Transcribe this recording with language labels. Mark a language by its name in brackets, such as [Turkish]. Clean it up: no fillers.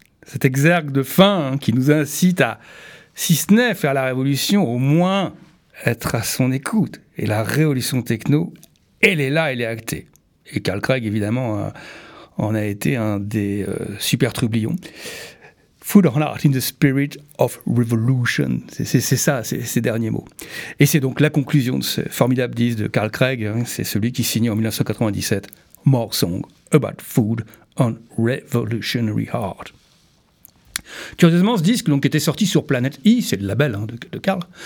[French] Cet exergue de fin hein, qui nous incite à, si ce n'est faire la révolution, au moins être à son écoute. Et la révolution techno, elle est là, elle est actée. Et Carl Craig, évidemment, en a été un des super trublions. [English] Food on art in the spirit of revolution. [French] C'est ça, c'est ces derniers mots. Et c'est donc la conclusion de ce formidable disque de Carl Craig. Hein, c'est celui qui signe en 1997 More Song About Food on Revolutionary Art. Curieusement, ce disque donc, était sorti sur Planet E, c'est le label hein, de Carl.